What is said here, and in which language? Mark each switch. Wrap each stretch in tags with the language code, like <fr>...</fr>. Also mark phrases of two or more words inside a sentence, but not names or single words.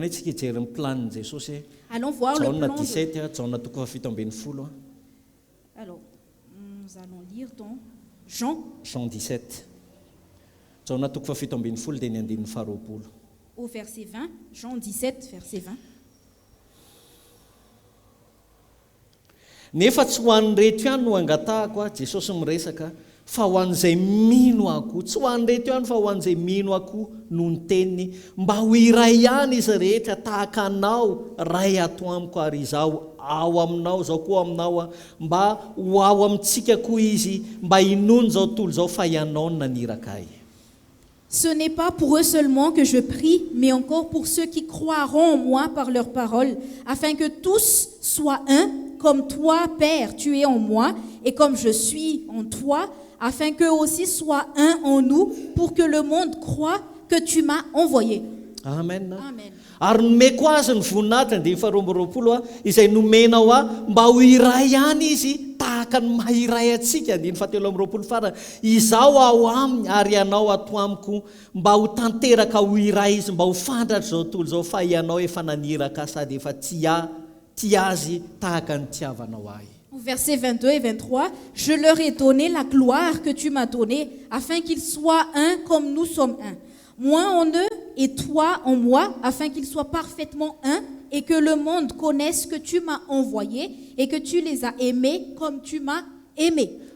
<fr>Allons voir le plan. Alors, nous allons lire dans Jean 17. Au verset 20, Jean 17, verset 20.</fr> <mg>Nefa tsy ho an'ny reto ihany no angatahako Jesosy miresaka fa ho an'izay mino akoho, tsy ho an'ny reto ihany fa ho an'izay mino akoho no ny teniny mba ho iray ihany izy rehetra tahaka anao ray ato amiko ary izaho ao aminao zao koa aminao mba ho ao amintsika koa izy mba hinony zao tontolo zao fa ianao no naniraka ahy.</mg> <fr>Ce n'est pas pour eux seulement que je prie, mais encore pour ceux qui croiront en moi par leur parole, afin que tous soient un, comme toi, Père, tu es en moi, et comme je suis en toi, afin qu'eux aussi soient un en nous, pour que le monde croie que tu m'as envoyé. Amen. Amen.</fr> <mg>Ary nome koa azy ny voninahitra ny 2:20 izay nomenao mba ho iray ihany izy tahaka ny mahiray atsika 3:20 farany izaho ao aminy ary ianao ato amiko mba ho tanteraka ho iray izy mba ho fandratra zao tontolo zao fa ianao efa naniraka sady efa tia azy tahaka ny tiavanao ahy.</mg> <fr>Versets 22 et 23, je leur ai donné la gloire que tu m'as donnée afin qu'ils soient un comme nous sommes un. Moi en eux et toi en moi, afin qu'ils soient parfaitement un et que le monde connaisse que tu m'as envoyé et que tu les as aimés comme tu m'as aimé.</fr>